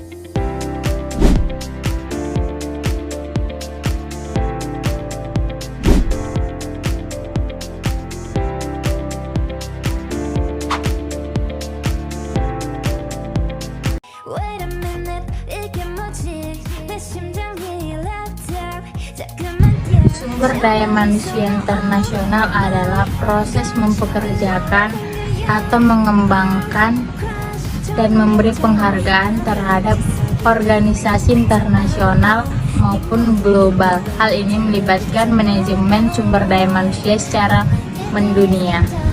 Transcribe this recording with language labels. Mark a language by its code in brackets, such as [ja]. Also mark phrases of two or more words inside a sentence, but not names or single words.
[en] a minute, [ko] 이게 뭐지? 내 심장이 laptop 자꾸만 뛰어. [id] Sumber daya manusia internasional adalah proses mempekerjakan atau mengembangkan dan memberi penghargaan terhadap organisasi internasional maupun global. Hal ini melibatkan manajemen sumber daya manusia secara mendunia.